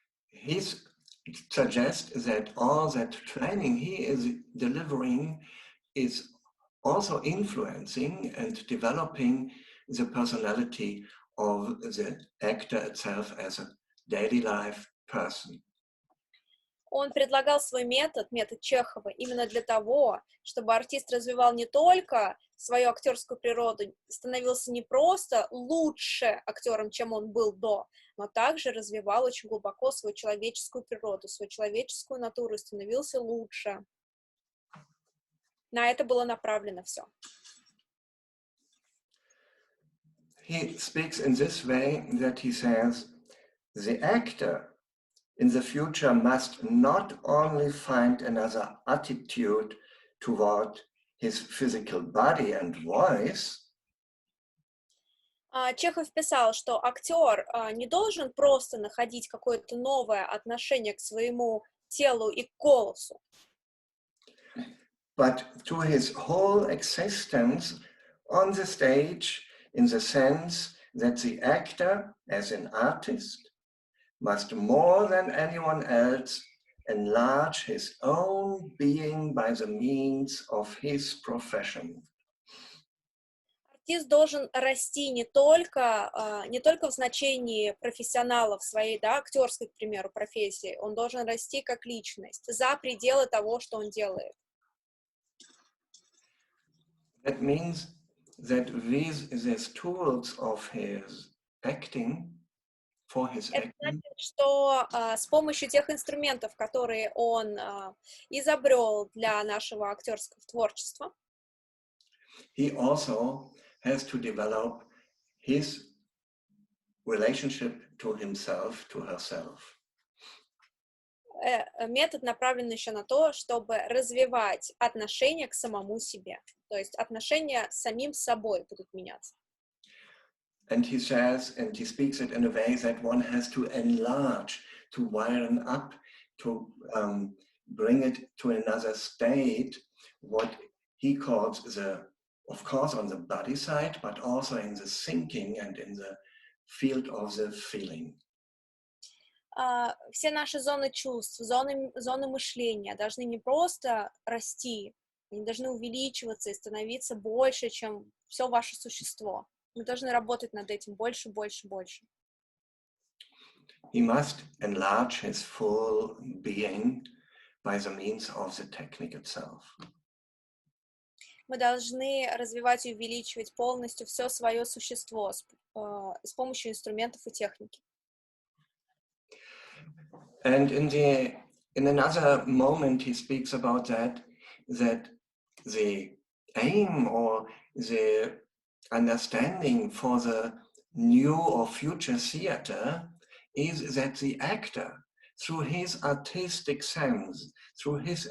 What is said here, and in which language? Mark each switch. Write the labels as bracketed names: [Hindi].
[English] He suggests that all that training he is delivering is also influencing and developing the personality of the actor itself as a daily life person. [Russian] Он предлагал свой метод Чехова, именно для того, чтобы артист развивал не только свою актерскую природу, становился не просто лучше актером, чем он был до, но также развивал очень глубоко свою человеческую природу, свою человеческую натуру и становился лучше. На это было направлено все. [English] He speaks in this way that he says, the actor in the future must not only find another attitude toward his physical body and voice. [Russian] Чехов писал, что актер не должен просто находить какое-то новое отношение к своему телу и к голосу, [English] but to his whole existence on the stage, in the sense that the actor, as an artist, must more than anyone else enlarge his own being by the means of his profession. [Russian] Артист должен расти не только в значении профессионала в своей, да, актерской, к примеру, профессии, он должен расти как личность за пределы того, что он делает. [English] That means that with these tools of his acting, for his [Russian] Это [English] acting, [Russian] значит, что с помощью тех инструментов, которые он изобрел для нашего актерского творчества, [English] he also has to develop his relationship to himself, to herself. [Russian] метод направлен еще на то, чтобы развивать отношения к самому себе. То есть отношения с самим собой будут меняться. [English] And he says, and he speaks it in a way that one has to enlarge, to widen up, to bring it to another state, what he calls of course, on the body side, but also in the thinking and in the field of the feeling. [Russian] все наши зоны чувств, зоны мышления должны не просто расти, они должны увеличиваться и становиться больше, чем все ваше существо. Мы должны работать над этим больше, больше, больше. [English] He must enlarge his full being by the means of the technique itself. [Russian] Мы должны развивать и увеличивать полностью все свое существо с помощью инструментов и техники. [English] And in another moment he speaks about that the aim or the understanding for the new or future theater is that the actor, through his artistic sense, through